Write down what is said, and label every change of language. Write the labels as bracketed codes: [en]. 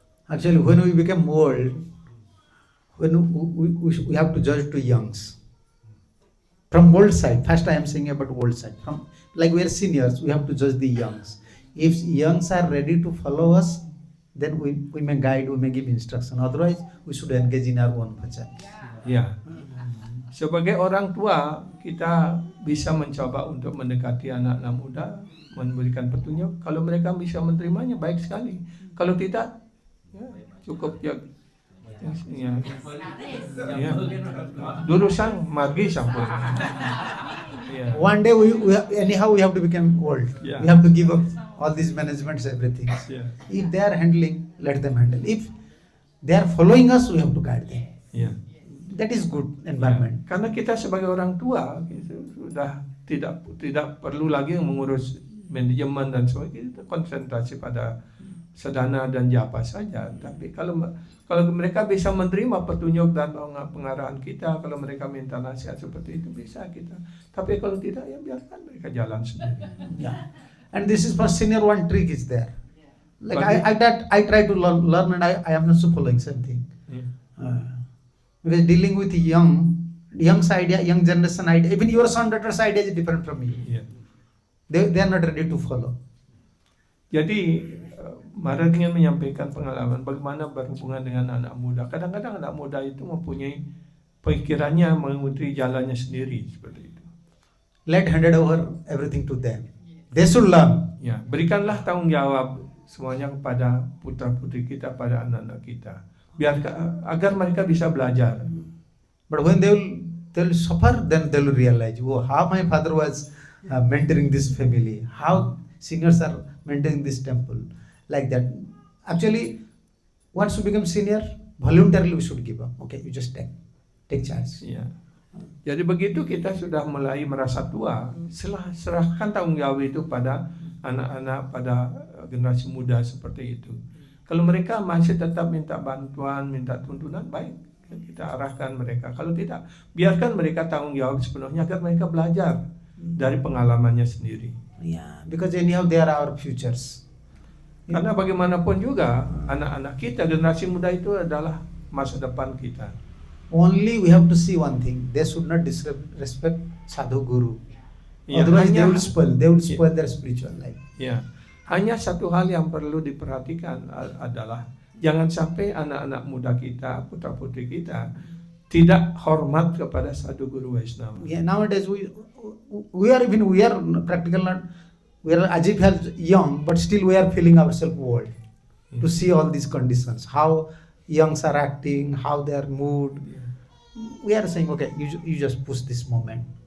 [en] Actually, when we become old, when we have to judge to youngs. From old side, first I am saying about old side. From like we are seniors, we have to judge the youngs. If youngs are ready to follow us, then we may guide, we may give instruction. Otherwise, we should engage in our own bhajan. [id] Ya, sebagai orang tua kita bisa mencoba untuk mendekati anak-anak muda, memberikan petunjuk. Kalau mereka bisa menerimanya baik sekali. Kalau tidak, ya, cukup ya. Ya. Ya. Dulu sang margi sampun. Ya. [en] One day we anyhow we have to become old. Yeah. We have to give up all these managements, everything. [id] Ya. [en] If they are handling, let them handle. If they are following us, we have to guide them. [id] Ya. [en] That is good environment. [id] Karena kita sebagai orang tua gitu, sudah tidak perlu lagi mengurus manajemen dan sebagainya. Kita konsentrasi pada sedana dan japa saja. Tapi kalau mereka bisa menerima petunjuk dan pengarahan kita, kalau mereka minta nasihat seperti itu bisa kita. Tapi kalau tidak, ya biarkan mereka jalan sendiri. [en] Yeah. And this is for senior, one trick is there. Like I try to learn and I am also following same thing. [id] Ya. [en] Because dealing with young's idea, young generation idea, even your son daughter's idea is different from you. [id] Ya. [en] They are not ready to follow. [id] Jadi Maharaj ingin menyampaikan pengalaman bagaimana berhubungan dengan anak muda. Kadang-kadang anak muda itu mempunyai pikirannya mengikuti jalannya sendiri seperti itu. [en] Let handed over everything to them. They should learn. [id] Ya, berikanlah tanggung jawab semuanya kepada putra putri kita, pada anak-anak kita, agar mereka bisa belajar. [en] But when they will suffer, then they will realize, oh, how my father was mentoring this family, how seniors are maintaining this temple, like that. Actually, once you become senior, voluntarily we should give up. Okay, you just take charge. [id] Ya. Jadi begitu kita sudah mulai merasa tua, serahkan tanggung jawab itu pada anak-anak, pada generasi muda seperti itu. Kalau mereka masih tetap minta bantuan, minta tuntunan, baik, kita arahkan mereka. Kalau tidak, biarkan mereka tanggung jawab sepenuhnya agar mereka belajar dari pengalamannya sendiri. [en] Yeah, because anyhow they are our futures. [id] Karena bagaimanapun juga anak-anak kita, generasi muda itu adalah masa depan kita. [en] Only we have to see one thing: they should not disrespect sadhu guru. [id] Ya, [en] Otherwise, [id] hanya- [en] they will spoil their spiritual life. [id] Ya, hanya satu hal yang perlu diperhatikan adalah jangan sampai anak-anak muda kita, putra putri kita tidak hormat kepada sadhu guru Vaishnava. [en] Yeah, nowadays we are practical not. We are as if as young, but still we are feeling ourselves old to see all these conditions, how youngs are acting, how their mood. We are saying, okay, you just push this moment.